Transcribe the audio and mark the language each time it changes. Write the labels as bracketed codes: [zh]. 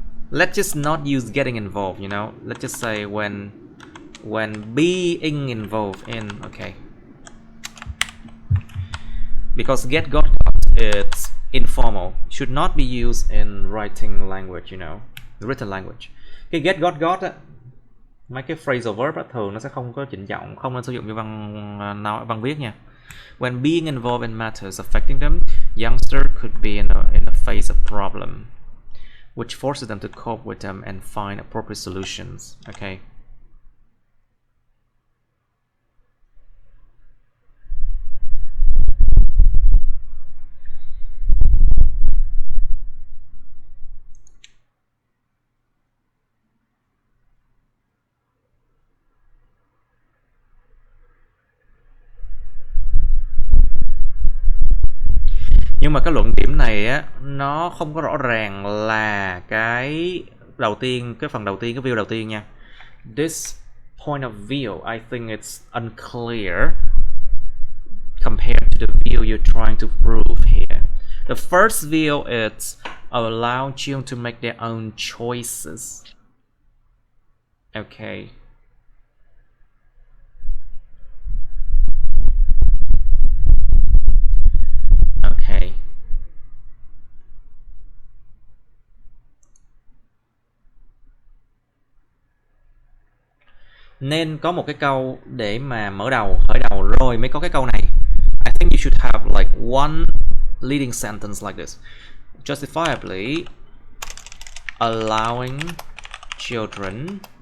[en] Let's just not use getting involved, you know. Let's just say when being involved in, okay. Because got, it's informal. Should not be used in writing language, you know. Written language. [vi] Cái get got á, mấy cái phrasal verb á, thường nó sẽ không có trịnh trọng, không nên sử dụng cho văn viết nha. [en] When being involved in matters affecting them, youngster could be in a phase of problem, which forces them to cope with them and find appropriate solutions. Okay. [vi] Nhưng mà cái luận điểm này á, nó không có rõ ràng là cái đầu tiên, cái phần đầu tiên, cái view đầu tiên nha. [en] This point of view, I think it's unclear compared to the view you're trying to prove here. The first view is allow children to make their own choices. Okay. Okay. [vi] Nên có một cái câu để mà mở đầu, khởi đầu rồi mới có cái câu này. [en] I think you should have like one leading sentence like this. Justifiably allowing children